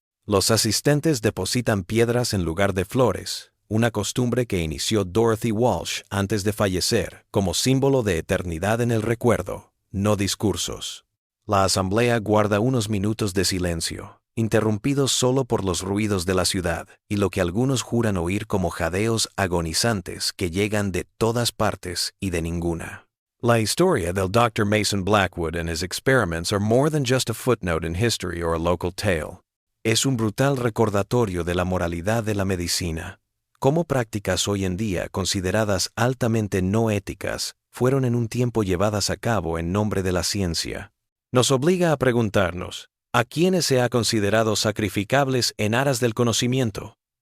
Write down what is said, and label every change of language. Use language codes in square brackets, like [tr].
[es] Los asistentes depositan piedras en lugar de flores, una costumbre que inició Dorothy Walsh antes de fallecer, como símbolo de eternidad en el recuerdo, no discursos. La asamblea guarda unos minutos de silencio, interrumpidos solo por los ruidos de la ciudad y lo que algunos juran oír como jadeos agonizantes que llegan de todas partes y de ninguna. La historia del Dr. [en] Mason Blackwood and his experiments are more than just a footnote in history or a local tale. [es] Es un brutal recordatorio de la moralidad de la medicina. Cómo prácticas hoy en día consideradas altamente no éticas fueron en un tiempo llevadas a cabo en nombre de la ciencia. Nos obliga a preguntarnos, ¿a quiénes se ha considerado sacrificables en aras del conocimiento?